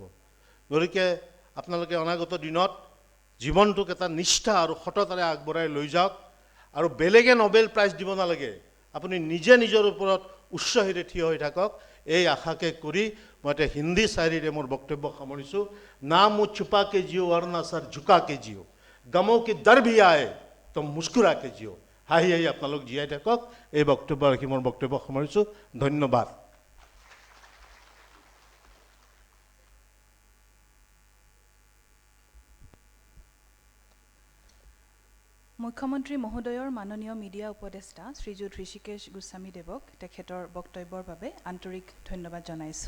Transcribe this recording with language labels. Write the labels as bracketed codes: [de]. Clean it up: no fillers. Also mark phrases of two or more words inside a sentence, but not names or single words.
[as] গতিকে আপোনালোকে অনাগত দিনত জীৱনটোক এটা নিষ্ঠা আৰু সততাৰে আগবঢ়াই লৈ যাওক, আৰু বেলেগে নোবেল প্ৰাইজ দিব নালাগে, আপুনি নিজে নিজৰ ওপৰত উৎসাহীৰে থিয় হৈ থাকক। এই আশাকে কৰি মই এটা হিন্দী শায়ৰীৰে মোৰ বক্তব্য সামৰিছোঁ। [hi] ना मुँह छुपा के जियो और ना सर झुका के जियो, गमों के दर भी आए तो मुस्कुरा के जियो। [as] হাঁহি হাঁহি আপোনালোক জীয়াই থাকক। এই বক্তব্য ৰাখি মোৰ বক্তব্য সামৰিছোঁ। ধন্যবাদ। মুখ্যমন্ত্ৰী মহোদয়ৰ মাননীয় মিডিয়া উপদেষ্টা শ্ৰীযুত ঋষিকেশ গোস্বামীদেৱক তেখেতৰ বক্তব্যৰ বাবে আন্তৰিক ধন্যবাদ জনাইছোঁ।